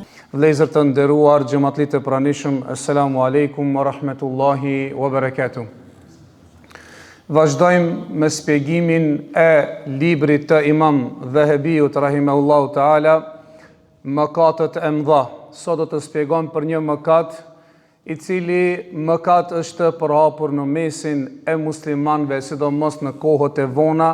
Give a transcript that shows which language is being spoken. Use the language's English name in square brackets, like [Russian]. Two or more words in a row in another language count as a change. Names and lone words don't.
[Albanian] Vlezër të nderuar, xhamatlit të pranishëm, [Arabic] السلام عليكم ورحمة الله وبركاته. [Albanian] Vazhdojmë me shpjegimin e librit të Imam Dhahabiut [Arabic] رحمه الله تعالى, [Albanian] mëkatet e mëdha. Sot do të shpjegojmë për një mëkat i cili mëkat është përhapur në mesin e muslimanëve, sidomos në kohët e vona.